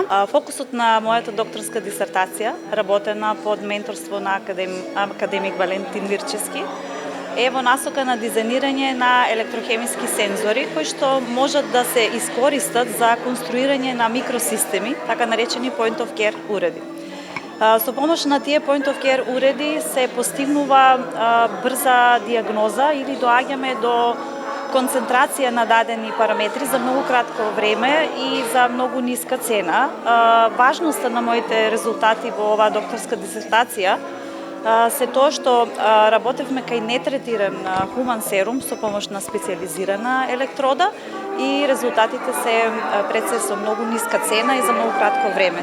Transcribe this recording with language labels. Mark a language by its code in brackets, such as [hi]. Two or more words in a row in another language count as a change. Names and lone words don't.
[mk] Фокусот на мојата докторска дисертација, работена под менторство на академик Валентин Вирчевски, е во насока на дизајнирање на електрохемиски сензори кои што можат да се искористат за конструирање на микросистеми, така наречени [en] point of care [mk] уреди. Со помош на тие [en] point of care [mk] уреди се постигнува брза диагноза или доаѓаме до концентрација на дадени параметри за многу кратко време и за многу ниска цена. Важноста на моите резултати во оваа докторска дисертација се тоа што работевме кај нетретиран хуман серум со помош на специјализирана електрода и резултатите се пред се со многу ниска цена и за многу кратко време.